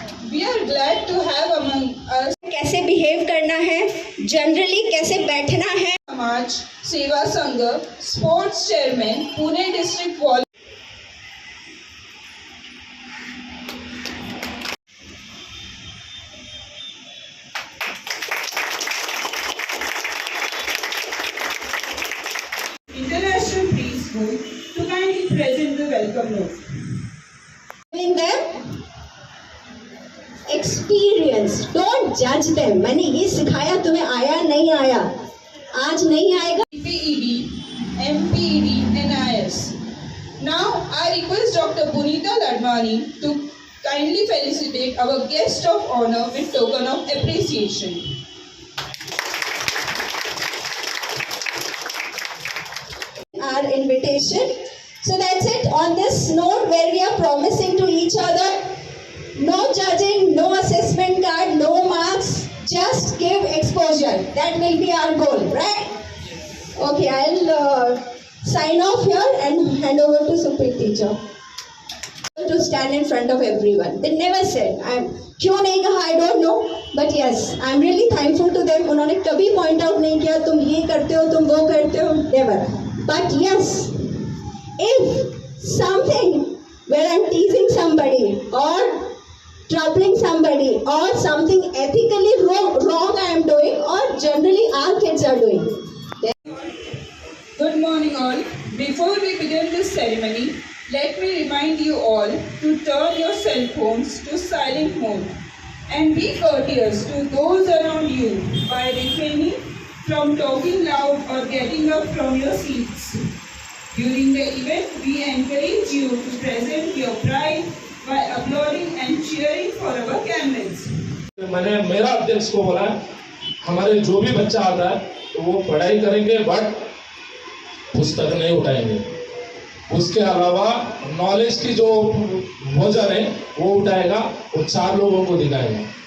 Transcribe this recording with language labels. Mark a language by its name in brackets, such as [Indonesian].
[English] We are glad to have among us [Hindi] कैसे behave करना है, जनरली कैसे बैठना है. [English] Samaj Seva Sangh sports chairman Pune district wall International Preschool to kindly present the welcome note. Giving them experience, don't judge them. [Hindi] मैंने ये सिखाया, तुम्हें आया नहीं आया, आज नहीं आएगा. [English] PED, MPED, NIS. Now I request Dr. Punita Ladmani to kindly felicitate our guest of honor with token of appreciation. Our invitation. So that's it. On this note, where we are promising to each other, no judging, no assessment card, no marks, just give exposure. That will be our goal, right? Okay, I'll sign off here and hand over to Supreet teacher to stand in front of everyone. They never said, [Hindi] क्यों नहीं कहा, [English] I don't know, but yes, I'm really thankful to them. [Hindi] उन्होंने कभी point out नहीं किया, तुम ये करते हो, तुम वो करते हो, never. [English] But yes, if something where I'm teasing somebody or troubling somebody or something ethically wrong I am doing or generally our kids are doing. Good morning all. Before we begin this ceremony, let me remind you all to turn your cell phones to silent mode and be courteous to those around you by refraining from talking loud or getting up from your seats. During the event, we encourage you to present your pride by applauding and cheering for our camels. [Hindi] मैंने मेरा अध्यक्ष को बोला हमारे जो भी बच्चा आता है तो वो पढ़ाई करेंगे बट पुस्तक नहीं उठाएंगे. उसके अलावा नॉलेज की जो वजन है वो उठाएगा, वो 4 लोगों को दिखाएगा.